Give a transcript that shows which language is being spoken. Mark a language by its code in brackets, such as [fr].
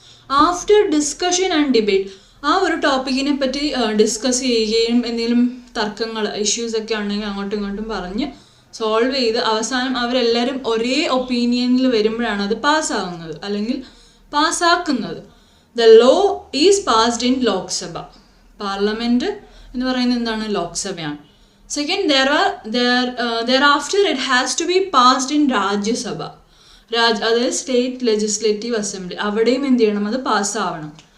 [en] after discussion and debate, [ml] ആ ഒരു ടോപ്പിക്കിനെ പറ്റി ഡിസ്കസ് ചെയ്യുകയും എന്തെങ്കിലും തർക്കങ്ങൾ, ഇഷ്യൂസൊക്കെ ഉണ്ടെങ്കിൽ അങ്ങോട്ടും ഇങ്ങോട്ടും പറഞ്ഞ് സോൾവ് ചെയ്ത് അവസാനം അവരെല്ലാവരും ഒരേ ഒപ്പീനിയനിൽ വരുമ്പോഴാണ് അത് പാസ്സാകുന്നത് അല്ലെങ്കിൽ പാസ്സാക്കുന്നത്. [en] The law is passed in Lok Sabha. [ml] Parliament എന്ന് പറയുന്നത് എന്താണ്, ലോക്സഭയാണ്. [en] Second, thereafter it has to be passed in Rajya Sabha. [ml] അതായത് സ്റ്റേറ്റ് ലെജിസ്ലേറ്റീവ് അസംബ്ലി, അവിടെയും എന്ത് ചെയ്യണം, അത് പാസ്സാവണം.